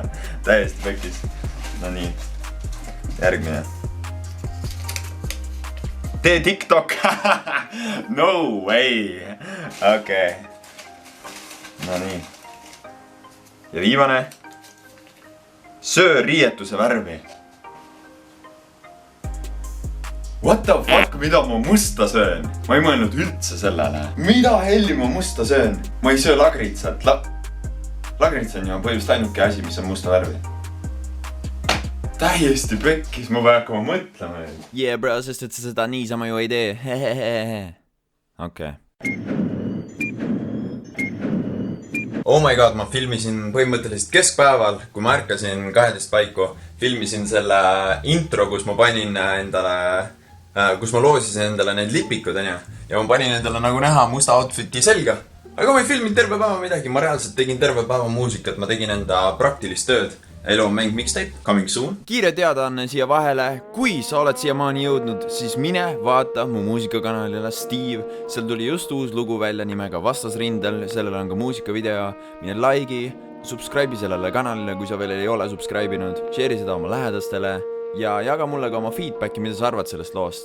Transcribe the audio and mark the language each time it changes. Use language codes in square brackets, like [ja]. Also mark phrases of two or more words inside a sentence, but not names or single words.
[et] Täiesti pekis. No nii. Järgmine. Tee TikTok. [en] No way. [et] No nii. Ja viimane. Söö riietuse värvi. [en] What the fuck, [et] mida ma musta söön? Ma ei mõelnud üldse sellele. Mida helli ma musta söön? Ma ei söö lagritsat. Lagrits on ju põhimõtteliselt ainuke asi, mis on musta värvi. Täiesti pekkis, ma pean hakkama mõtlema. Bro, sest et sa seda niisama ju ei tee. [en] Oh my god, [et] ma filmisin põhimõtteliselt keskpäeval, kui ma ärkasin 12 paiku. Filmisin selle intro, kus ma panin endale, kus ma loosisin endale need lipikud, ja ma panin endale nagu näha musta outfiti selga. Aga ma ei filminud terve päeva midagi, ma reaalselt tegin terve päeva muusikat, ma tegin enda praktilist tööd. Elu on mäng mixtape, [en] coming soon. [et] Kiire teadaanne siia vahele, kui sa oled siiamaani jõudnud, siis mine vaata mu muusikakanalile Steve. Seal tuli just uus lugu välja nimega Vastasrindel, sellel on ka muusikavideo. Mine [en] like'i, subscribe'i [et] sellele kanalile, kui sa veel ei ole subscribe'inud. Share'i seda oma lähedastele ja jaga mulle ka oma feedbacki, mida sa arvad sellest loost.